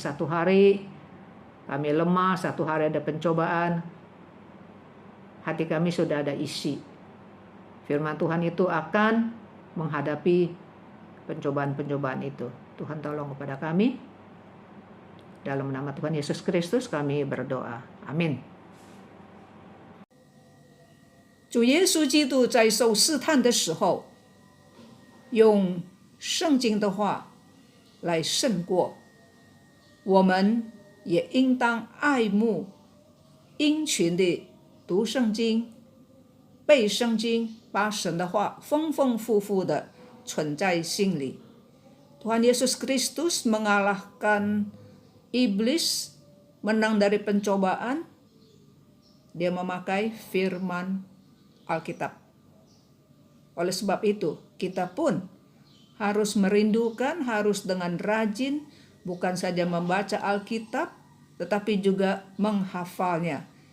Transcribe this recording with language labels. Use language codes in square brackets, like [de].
[id] Satu hari kami lemah, satu hari ada pencobaan, hati kami sudah ada isi. Firman Tuhan itu akan menghadapi pencobaan-pencobaan itu. Tuhan tolong kepada kami. Dalam nama Tuhan Yesus Kristus kami berdoa. Amin。 [zh] 主耶稣基督在受试探的时候，用圣经的话来胜过。我们也应当爱慕、殷勤地读圣经、背圣经，把神的话丰丰富富地存在心里。 [id] Tuhan Yesus Kristus mengalahkan iblis, menang dari pencobaan. Dia memakai firman Alkitab. Oleh sebab itu, kita pun harus merindukan, harus dengan rajin, bukan saja membaca Alkitab, tetapi juga menghafalnya.